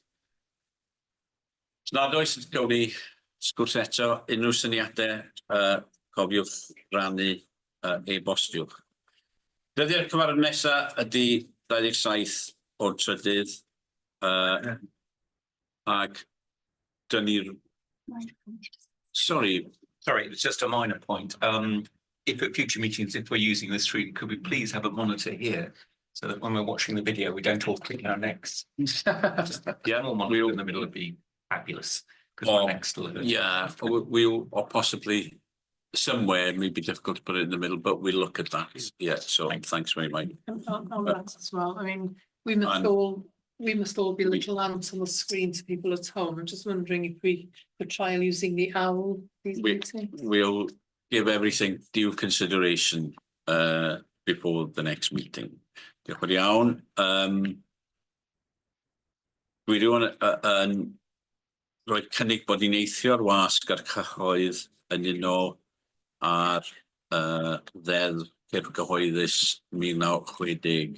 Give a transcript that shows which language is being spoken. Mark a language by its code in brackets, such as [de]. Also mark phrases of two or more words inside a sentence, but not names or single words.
[cy] Os nad oes, gawn ni sgwrs eto, unrhyw syniadau, cofiwch rannu e-bostiwch. Dyddiau'r cyfarfod nesaf ydy 27 o'r trydydd, ac dyn ni'r... [en] Sorry, it's just a minor point. If at future meetings, if we're using the screen, could we please have a monitor here so that when we're watching the video, we don't all click our necks? Just a small monitor in the middle would be fabulous because we're next to it. Yeah, we'll or possibly somewhere, it may be difficult to put it in the middle, but we'll look at that. Yeah, so thanks very much. On that as well, I mean, we must all be little ants on the screen to people at home. I'm just wondering if we could trial using the owl. We'll give everything due consideration before the next meeting. [cy] Diolch yn iawn. Dwi wedi rhoi cynnig bod ni'n eithio'r wasg a'r cyhoedd yn uno ar ddeddf cyrff gyhoeddus 1960.